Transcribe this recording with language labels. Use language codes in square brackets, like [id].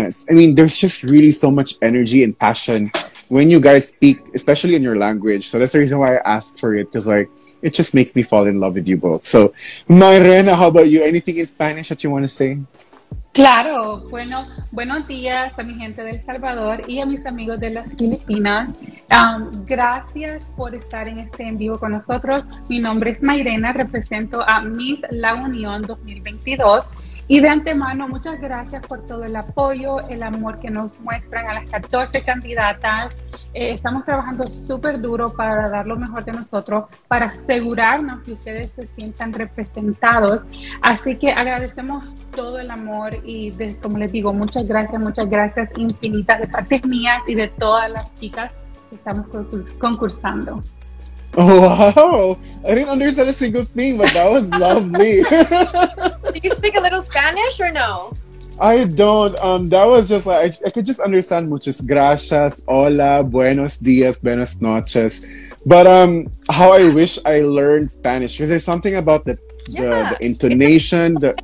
[en] I mean, there's just really so much energy and passion when you guys speak, especially in your language. So that's the reason why I asked for it, because like it just makes me fall in love with you both. So, Mayrena, how about you? Anything in Spanish that you want to say? [es] Claro, bueno, buenos días a mi gente de El Salvador y a mis amigos de las Filipinas. Gracias por estar en este en vivo con nosotros. Mi nombre es Mayrena, represento a Miss La Unión 2022. Y de antemano, muchas gracias por todo el apoyo, el amor que nos muestran a las 14 candidatas. Estamos trabajando súper duro para dar lo mejor de nosotros, para asegurarnos que ustedes se sientan representados. Así que agradecemos todo el amor y, como les digo, muchas gracias infinitas de partes mías y de todas las chicas que estamos concursando. [en] Oh, wow. I didn't understand a single thing, but that was lovely. Do you speak a little Spanish or no? I don't. That was just like, I could just understand [es] muchas gracias, hola, buenos dias, buenas noches. [en] But how I wish I learned Spanish, because there's something about the intonation.